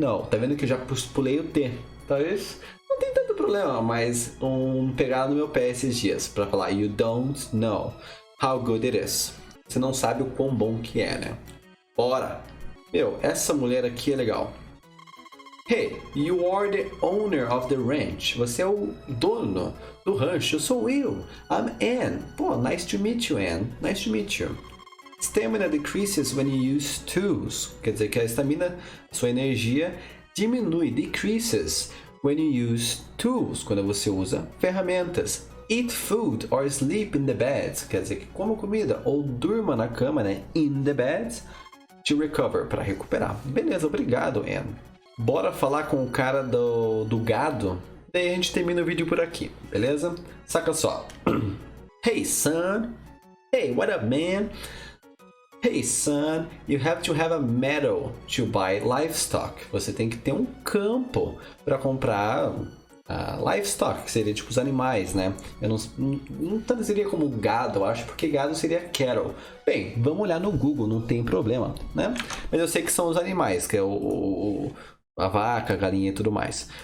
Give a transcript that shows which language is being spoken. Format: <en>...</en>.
<pt>Tá vendo que eu já pulei o T? Talvez não tem tanto problema, mas pegar no meu pé esses dias pra falar</pt> <en>you don't know how good it is.</en> <pt>Você não sabe o quão bom que é, né? Bora! Meu, essa mulher aqui é legal.</pt> <en>Hey, you are the owner of the ranch.</en> <pt>Você é o dono do rancho. Sou eu.</pt> <en>I'm Anne. Pô, nice to meet you, Anne. Nice to meet you. Stamina decreases when you use tools.</en> <pt>Quer dizer que a estamina, sua energia, diminui, decreases,</pt> <en>when you use tools,</en> <pt>quando você usa ferramentas.</pt> <en>Eat food or sleep in the bed.</en> <pt>Quer dizer que coma comida ou durma na cama, né?</pt> <en>In the bed. To recover,</en> <pt>para recuperar. Beleza, obrigado, Anne. Bora falar com o cara do gado. Daí a gente termina o vídeo por aqui, beleza? Saca só.</pt> <en>Hey, son. Hey, what up, man? Hey, son, you have to have a meadow to buy livestock.</en> <pt>Você tem que ter um campo para comprar livestock, que seria tipo os animais, né? Eu não traduziria como gado, eu acho, porque gado seria cattle. Bem, vamos olhar no Google, não tem problema, né? Mas eu sei que são os animais, que é a vaca, a galinha e tudo mais.</pt>